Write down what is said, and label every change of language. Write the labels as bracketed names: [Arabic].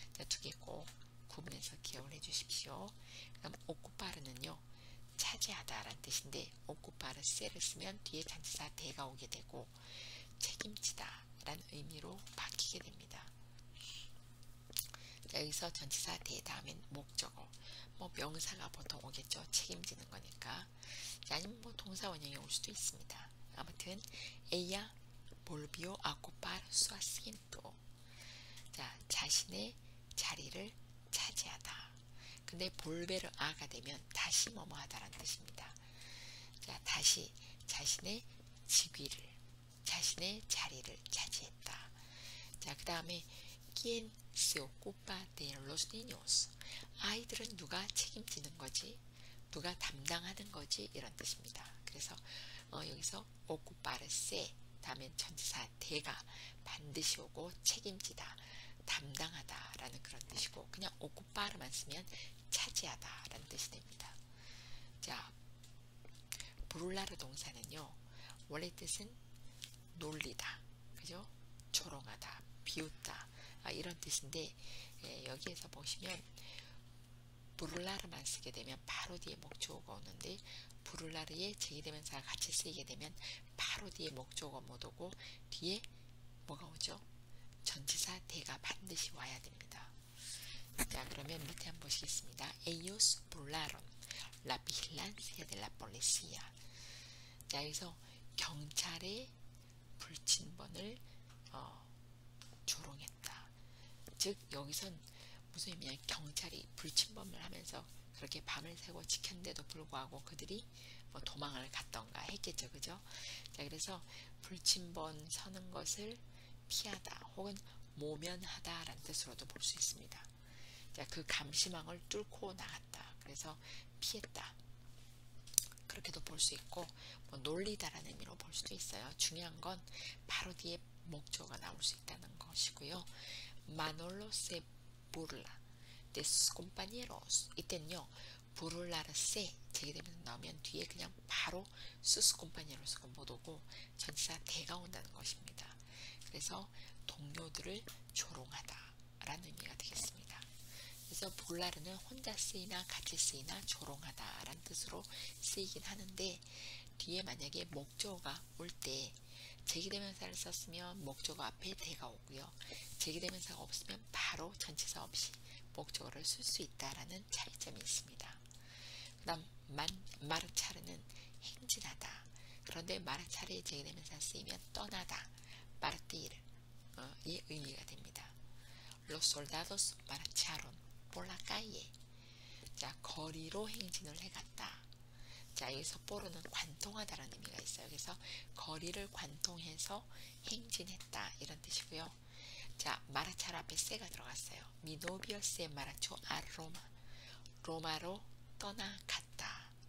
[Korean] 두 개 꼭 구분해서 기억을 해 주십시오. 그다음 오쿠파르는요 차지하다 라는 뜻인데 오쿠파르세를 쓰면 뒤에 전치사 대가 오게 되고 책임지다 라는 의미로 바뀌게 됩니다. 자, 여기서 전치사 대 다음엔 목적어 뭐 명사가 보통 오겠죠. 책임지는 거니까. 자, 아니면 뭐 동사 원형이 올 수도 있습니다. 아무튼 [Spanish] ella volvió a ocupar su asiento. [Korean] 자, 자신의 자리를 차지하다. 근데 볼베르 아가 되면 다시 뭐뭐 하다라는 뜻입니다. 자, 다시 자신의 직위를, 자신의 자리를 차지했다. 자, 그 다음에 [Spanish] ¿Quién se ocupa de los niños? [Korean] 아이들은 누가 책임지는 거지? 누가 담당하는 거지? 이런 뜻입니다. 그래서 여기서 ocuparse 다음엔 전치사 대가 반드시 오고 책임지다, 담당하다 라는 그런 뜻이고, 그냥 ocupar만 쓰면 차지하다 라는 뜻이 됩니다. 자, 브룰라르 동사는요, 원래 뜻은 놀리다, 그죠? 조롱하다, 비웃다, 이런 뜻인데, 여기에서 보시면 브룰라르만 쓰게 되면 바로 뒤에 목적어가 오는데, 브룰라르에 제기대명사가 같이 쓰이게 되면 바로 뒤에 목적어 못 오고 뒤에 뭐가 오죠? 전치사 대가 반드시 와야 됩니다. 자, 그러면 밑에 한번 보시겠습니다. [Spanish] Ellos burlaron la vigilancia de la policía. [Korean] 자, 여기서 경찰의 불침번을 조롱했다. 즉 여기선 무슨 의미냐, 경찰이 불침범을 하면서 그렇게 밤을 새고 지켰는데도 불구하고 그들이 뭐 도망을 갔던가 했겠죠, 그죠? 자, 그래서 불침번 서는 것을 피하다 혹은 모면하다 라는 뜻으로도 볼 수 있습니다. 자, 그 감시망을 뚫고 나갔다, 그래서 피했다, 그렇게도 볼 수 있고, 뭐 놀리다라는 의미로 볼 수도 있어요. 중요한 건 바로 뒤에 목적어가 나올 수 있다는 것이고요. [Spanish] Manolo se burla de sus compañeros. [Korean] 이때는요, burlarse 제기되면서 나오면 뒤에 그냥 바로 [Spanish] sus compañeros [Korean] 가 못 오고 전치사 대가 온다는 것입니다. 그래서 동료들을 조롱하다 라는 의미가 되겠습니다. 그래서 볼라르는 혼자 쓰이나 같이 쓰이나 조롱하다 라는 뜻으로 쓰이긴 하는데, 뒤에 만약에 목적어가 올 때 제기대명사를 썼으면 목적어 앞에 대가 오고요, 제기대명사가 없으면 바로 전치사 없이 목적어를 쓸 수 있다라는 차이점이 있습니다. 그 다음 마르차르는 행진하다. 그런데 마르차르의 제기대명사 쓰이면 떠나다, partir 이 의미가 됩니다. [Spanish] Los soldados marcharon por la calle. [Korean] 자, 거리로 행진을 해갔다. 자, 여기서 포로는 관통하다라는 의미가 있어요. 그래서 거리를 관통해서 행진했다 이런 뜻이고요. 자, 마라차르 앞에 세가 들어갔어요. [Spanish] Mi novio se marchó a Roma. [Korean] 로마로 떠나갔다.